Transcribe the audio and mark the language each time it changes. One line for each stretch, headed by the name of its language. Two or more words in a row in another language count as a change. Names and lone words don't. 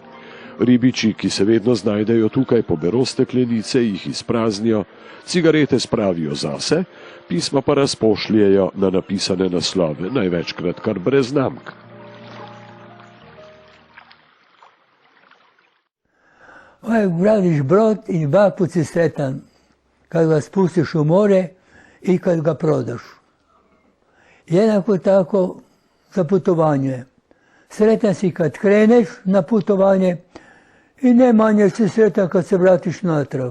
Slovenian: Ribiči, ki se vedno znajdejo tukaj, pobero steklenice, jih izpraznijo, cigarete spravijo zase, pisma pa razpošljejo na napisane naslove, največkrat kar brez znamk.
Croatian: Gradiš brod i dva put si sretan kad ga spustiš u more i kad ga prodaš. Jednako tako za putovanje. Sretan si kad kreneš na putovanje i ne manje si sretan kad se vratiš natrag.